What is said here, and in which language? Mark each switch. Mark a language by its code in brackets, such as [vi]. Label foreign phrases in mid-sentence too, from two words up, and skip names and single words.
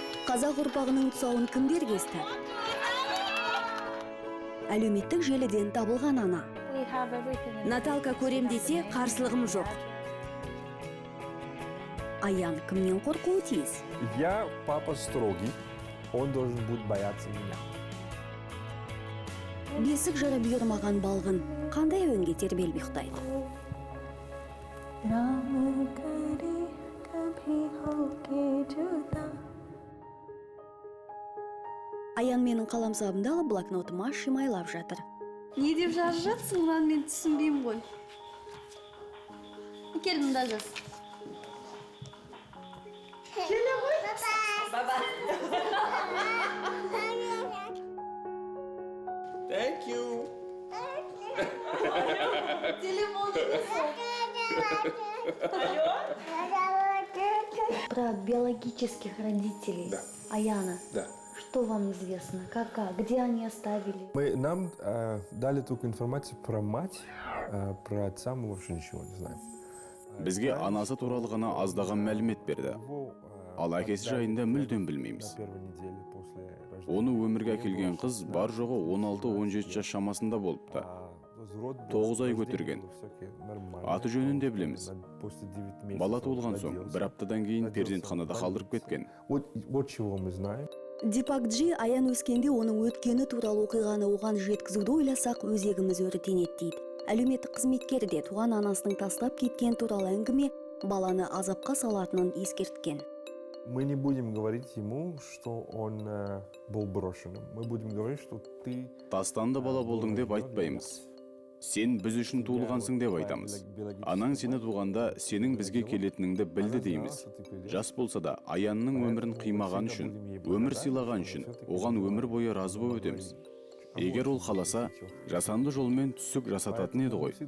[kk] Қазақ ұрпағының тұсауын кімдер кесті? Әлеуметтік желіден табылған ана. Наталка көрем десе, қарсылығым жоқ. Аян кімнен қорқуы тиіс? [ru] Я папа строгий, он должен будет бояться меня. [kk] Бесік жыры бұйырмаған балғын, қандай өнге тербел ұйықтайды? Аян менің қаламсабымдағы блокнотыма шимайлап жатыр. Не деп жазып жатсың, lan мен түсінбеймін ғой. Кел мында жаз. Келе ғой. Баба. [en] Thank you. [ru] Про биологических родителей. Да. Аяна. Да. Что вам известно? Где они оставили? Нам дали только информацию про мать, про отца мы вообще ничего не знаем. [kk] Бізге анасы туралы ғана аздаған мәлімет берді. Ал әкесі жайында мүлдем білмейміз. Оны өмірге әкелген қыз бар жоғы 16-17 жас шамасында болыпты. 9 ай көтерген. Аты жөнін де білеміз. Бала туылған соң, бір аптадан кейін перзентханада қалдырып кеткен. [ru] Вот чего мы знаем. [kk] Дипак Джи аян өскенде оның өткені туралы оқиғаны оған жеткізуді ойласақ өзегіміз өртенеді дейді. Әлеуметтік қызметкер де туған анасының тастап кеткен туралы әңгіме баланы азапқа салатынын ескерткен. [ru] Мы не будем говорить ему, что он был брошенным. Мы будем говорить, что ты... [kk] Тастанды бала болдың деп айтпаймыз. Сен біз үшін туылғансың деп айтамыз. Анаң сені туғанда сенің бізге келетініңді білді дейміз. Жас болса да Аянның өмірін қимаған үшін, өмір сыйлаған үшін, оған өмір бойы разы болып өтеміз. Егер ол қаласа, жасанды жолмен түсік жасататын еді ғой.